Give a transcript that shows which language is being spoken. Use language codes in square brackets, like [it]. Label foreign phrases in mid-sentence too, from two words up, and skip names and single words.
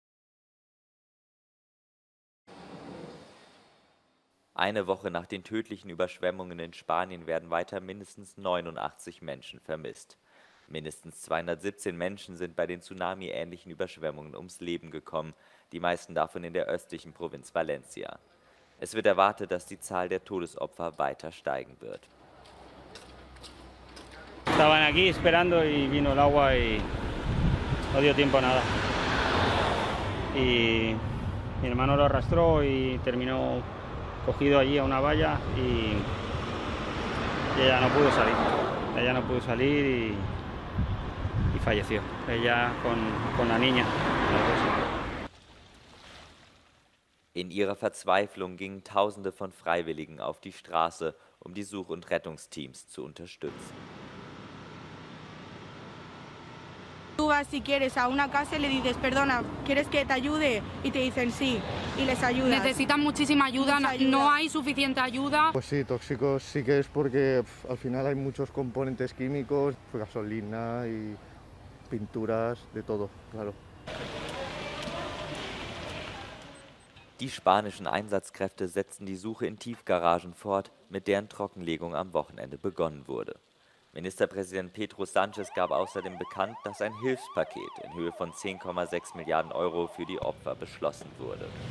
[de] Eine Woche nach den tödlichen Überschwemmungen in Spanien werden weiter mindestens 89 Menschen vermisst. Mindestens 217 Menschen sind bei den Tsunami-ähnlichen Überschwemmungen ums Leben gekommen, die meisten davon in der östlichen Provinz Valencia. Es wird erwartet, dass die Zahl der Todesopfer weiter steigen wird. [es] Estaban aquí esperando y vino el agua y no dio tiempo a nada. Y mi hermano lo arrastró y terminó cogido allí a una valla y ella no pudo salir. Ella no pudo salir y falleció. Ella con la niña. [de] In ihrer Verzweiflung gingen Tausende von Freiwilligen auf die Straße, um die Such- und Rettungsteams zu unterstützen. [es] Tú vas si quieres a una casa y le dices, perdona, ¿quieres que te ayude? Y te dicen sí, y les ayudas. Necesitan muchísima ayuda, no hay suficiente ayuda. Pues sí, tóxicos sí que es porque al final hay muchos componentes químicos, gasolina y pinturas, de todo, claro. [de] Die spanischen Einsatzkräfte setzten die Suche in Tiefgaragen fort, mit deren Trockenlegung am Wochenende begonnen wurde. Ministerpräsident Pedro Sánchez gab außerdem bekannt, dass ein Hilfspaket in Höhe von 10,6 Milliarden Euro für die Opfer beschlossen wurde.